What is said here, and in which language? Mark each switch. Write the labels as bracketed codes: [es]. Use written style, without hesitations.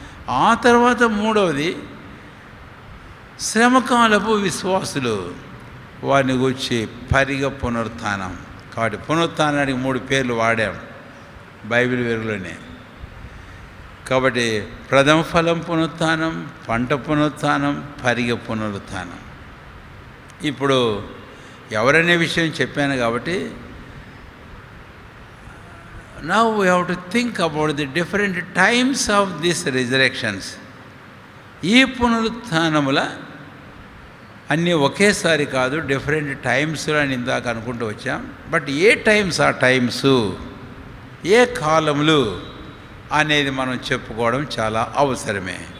[te] ఆ తర్వాత మూడవది శ్రమకాలపు విశ్వాసులు, వారిని గూర్చి పరిగ పునరుత్థానం. కాబట్టి పునరుత్థానానికి 3 పేర్లు వాడాం బైబిల్ వెలుగులోనే. కాబట్టి ప్రథమ ఫలం పునరుత్థానం, పంట పునరుత్థానం, పరిగ పునరుత్థానం. ఇప్పుడు ఎవరనే విషయం చెప్పాను కాబట్టి [en] now we have to think about the different times of these resurrections. [te] ఈ పునరుత్థానముల అన్నీ ఒకేసారి కాదు, డిఫరెంట్ టైమ్స్లో అని ఇందాక అనుకుంటూ వచ్చాం. బట్ ఏ టైమ్స్ ఆ టైమ్స్, ఏ కాలములు అనేది మనం చెప్పుకోవడం చాలా అవసరమే.